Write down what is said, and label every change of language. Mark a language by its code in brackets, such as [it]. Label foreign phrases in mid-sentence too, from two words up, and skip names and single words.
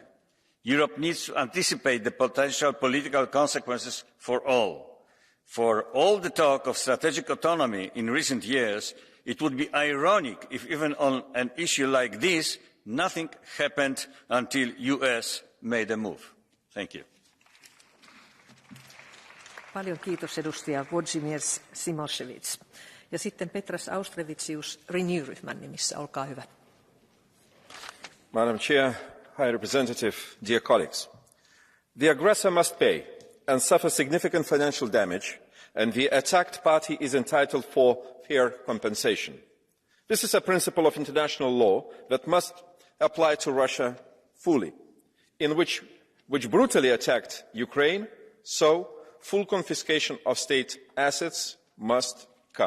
[en] Europe needs to anticipate the potential political consequences for all. For all the talk of strategic autonomy in recent years, it would be ironic if even on an issue like this, nothing happened until the US made a move. Thank you. [fi] Paljon kiitos edustaja Włodzimierz Simosevich. Ja sitten Petras Auštrevičius Renew-ryhmän nimissä, olkaa hyvä. [en] Madam Chair, High Representative, dear colleagues. The aggressor must pay and suffer significant financial damage, and the attacked party is entitled for fair compensation. This is a principle of international law that must apply to Russia fully, which brutally attacked Ukraine, so full confiscation of state assets must come.